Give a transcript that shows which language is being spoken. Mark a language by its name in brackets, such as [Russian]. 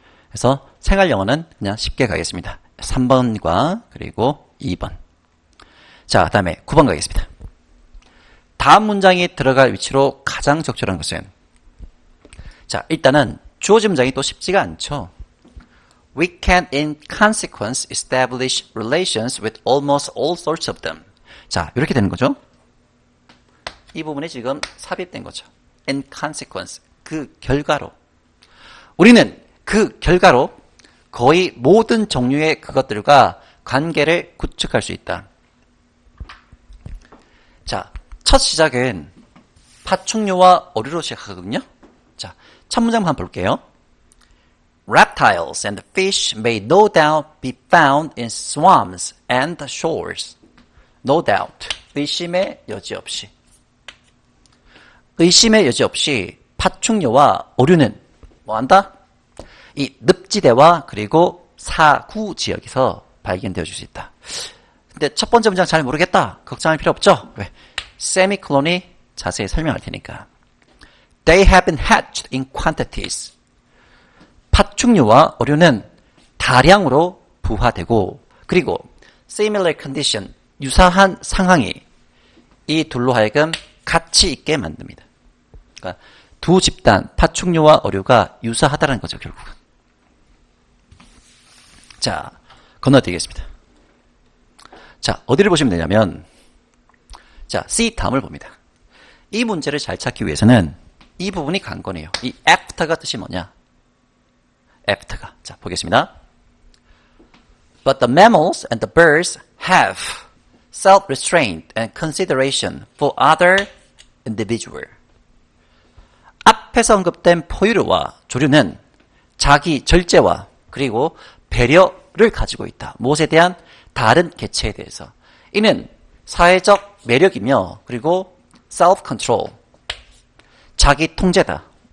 [Korean] 그래서 생활영어는 그냥 쉽게 가겠습니다. 3번과 그리고 2번. 자, 다음에 9번 가겠습니다. 다음 문장이 들어갈 위치로 가장 적절한 것은 자, 일단은 주어진 문장이 또 쉽지가 않죠. [English] We can in consequence establish relations with almost all sorts of them. [Korean] 자, 이렇게 되는 거죠. 이 부분이 지금 삽입된 거죠. [English] In consequence. [Korean] 그 결과로. 우리는 그 결과로 거의 모든 종류의 그것들과 관계를 구축할 수 있다. 자, 첫 시작은 파충류와 어류로 시작하거든요. 자, 첫 문장 한번 볼게요. [English] Reptiles and fish may no doubt be found in swamps and shores. no doubt. [Korean] 의심의 여지 없이. 의심의 여지 없이 파충류와 어류는 뭐한다? 이 늪지대와 그리고 사구 지역에서 발견되어질 수 있다. 근데 첫 번째 문장 잘 모르겠다. 걱정할 필요 없죠? 왜? 세미콜론이 자세히 설명할 테니까. [English] They have been hatched in quantities. [Korean] 파충류와 어류는 다량으로 부화되고 그리고 [English] similar condition, [Korean] 유사한 상황이 이 둘로 하여금 가치 있게 만듭니다. 그러니까 두 집단, 파충류와 어류가 유사하다는 거죠, 결국은. 자, 건너뛰겠습니다. 자, 어디를 보시면 되냐면, 자, C 다음을 봅니다. 이 문제를 잘 찾기 위해서는 이 부분이 관건이에요. 이 after가 뜻이 뭐냐? after가. 자, 보겠습니다. [English] But the mammals and the birds have self-restraint and consideration for other individual. [Korean] 앞에서 언급된 포유류와 조류는 자기 절제와 그리고 배려를 가지고 있다. 무엇에 대한? 다른 개체에 대해서. 이는 사회적 매력이며 그리고 [English] self-control, [Korean] 자기 통제다.